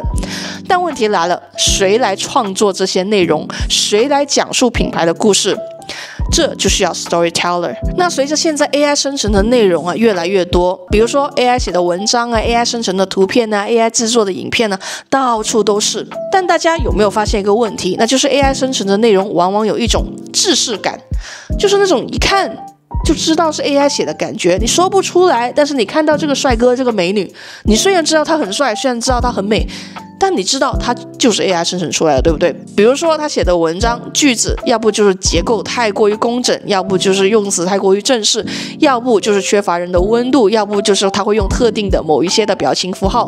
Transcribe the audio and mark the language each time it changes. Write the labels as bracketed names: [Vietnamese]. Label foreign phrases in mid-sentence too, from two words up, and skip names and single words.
[Chinese] 但問題來了，誰來創作這些內容？誰來講述品牌的故事？這就需要 Storyteller。那隨着現在 AI 生成的內容越來越多，比如說 AI 寫的文章啊、AI 生成的圖片啊、AI 製作的影片啊，到處都是。但大家有沒有發現一個問題？那就是 AI 生成的內容往往有一種制式感，就是那種一看就知道是 AI 寫的感覺，你說不出來，但是你看到這個帥哥、這個美女，你雖然知道他很帥，雖然知道他很美，但你知道它就是 AI 生成出来的，对不对？比如說他寫的文章句子，要不就是結構太過於工整，要不就是用詞太過於正式，要不就是缺乏人的溫度，要不就是他會用特定的某一些的表情符號。